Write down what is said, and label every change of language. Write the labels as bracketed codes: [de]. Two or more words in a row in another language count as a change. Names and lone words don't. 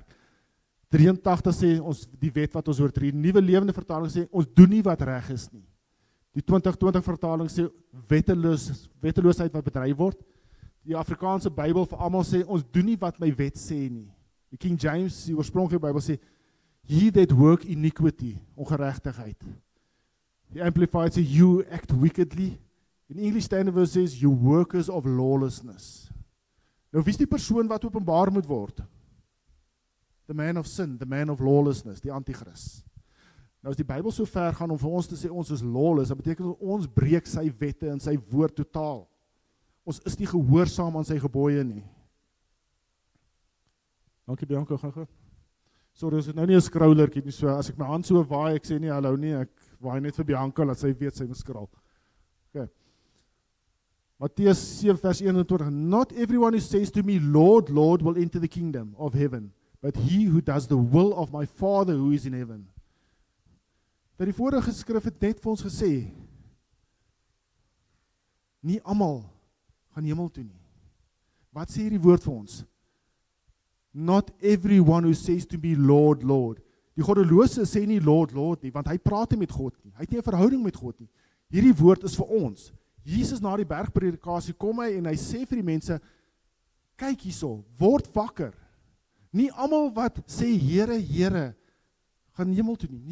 [af] 83 sê ons die wet wat ons oortree. Die Nuwe Lewende vertaling sê ons doen nie wat reg is nie. Die 2020 vertaling sê wetteloosheid wat bedryf word. Die Afrikaanse Bybel vir almal sê ons doen nie wat my wet sê nie. Die King James, die oorspronklike Bybel sê [en] he that work iniquity, [af] ongeregtigheid. Die Amplified sê [en] you act wickedly. In English Standard Version says you workers of lawlessness. [af] Nou, wie is die persoon wat openbaar moet word? [en] The man of sin, the man of lawlessness, [af] die antichrist. Nou as die Bybel so ver gaan om vir ons te sê ons is lawless, dat beteken ons breek sy wette en sy woord totaal. Ons is nie gehoorsaam aan sy gebooie nie. Dankie Bianca, gaan. Sorry, ons het nou nie 'n scrollertjie nie, so as ek my hand so waai, ek sê nie hallo nie, ek waai net vir Bianca, laat sy weet sy moet scroll. Okay. Matteus 7 vers 21, [en] Not everyone who says to me, Lord, Lord, will enter the kingdom of heaven, but he who does the will of my Father who is in heaven. [af] Dat die vorige skrif het net vir ons gesê, nie almal gaan hemel toe nie. Wat sê hierdie woord vir ons? [en] Not everyone who says to me, Lord, Lord. [af] Die goddelose sê nie [en] Lord, Lord [af] nie, want hy praat nie met God nie. Hy het nie 'n verhouding met God nie. Hierdie woord is vir ons. Jesus na die bergpredikasie kom hy en hy sê vir die mense, kyk hierso, word wakker. Nie almal wat sê Here, Here, gaan hemel toe nie.